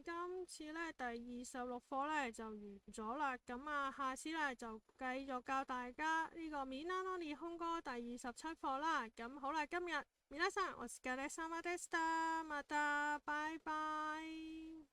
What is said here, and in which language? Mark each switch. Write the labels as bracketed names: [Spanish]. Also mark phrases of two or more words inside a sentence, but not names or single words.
[Cantonese] 今次呢，第26課呢，就完咗啦。咁啊，下次呢，就繼續教大家呢個 [Japanese] みんなの日本語 [Cantonese] 第27課啦。咁好啦，今日 [Japanese] 皆さんお疲れ様でした。また， [Cantonese] 拜拜。